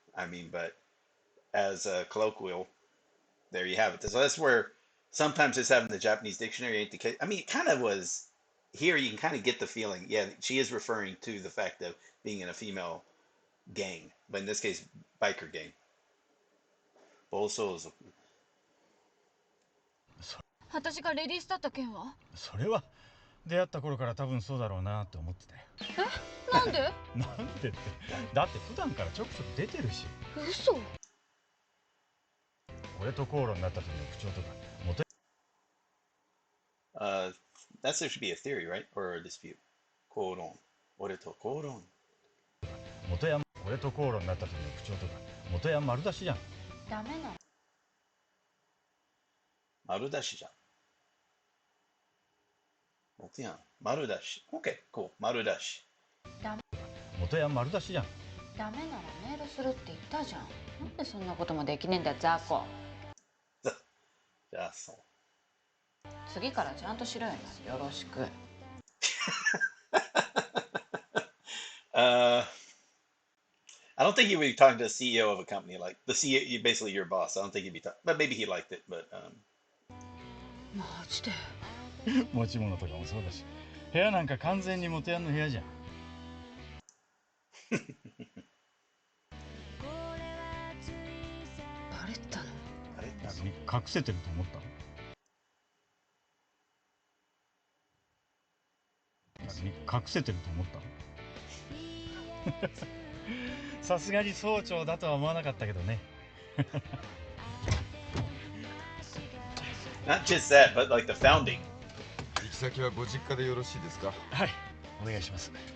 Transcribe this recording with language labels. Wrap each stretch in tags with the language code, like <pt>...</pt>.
<en>I mean, but as a colloquial, there you have it. So that's where sometimes just having the Japanese dictionary ain't the case. I mean, it kind of was here. You can kind of get the feeling. Yeah, she is referring to the fact of being in a female gang, but in this case, biker gang.</en> <ja>Bosozoku. 私がレディースだった件は？それは出会った頃から多分そうだろうなって思ってたよ。え？なんで？なんでって、だって普段からちょくちょく出てるし。嘘。俺と口論になった時の口調とか元。</ja> <en>That should be a theory, right? Or a dispute.</en> <ja>口論。俺と口論。元ヤン、俺と口論になった時の口調とか元ヤン丸出しじゃん。ダメなの？丸出しじゃん。元ヤン丸出し。</ja> <en>OK, cool.</en> <ja>丸出し。元ヤン丸出しじゃん。ダメならメールするって言ったじゃん。なんでそんなこともできねえんだよ、雑魚。じゃあそう。次からちゃんとしろよな。よろしく。</ja> <en>I don't think he would be talking to the CEO of a company like the CEO, basically your boss. I don't think he'd be talking, but maybe he liked it. But</en> <ja>マジで。持ち物とかもそうだし、部屋なんか完全に元ヤンの部屋じゃん。バレたの？隠せてると思ったの？隠せてると思ったの？さすがに総長だとは思わなかったけどね。</ja> <en>not just that, but like the founding.</en> <ja>行き先はご実家でよろしいですか？はい、お願いします。</ja>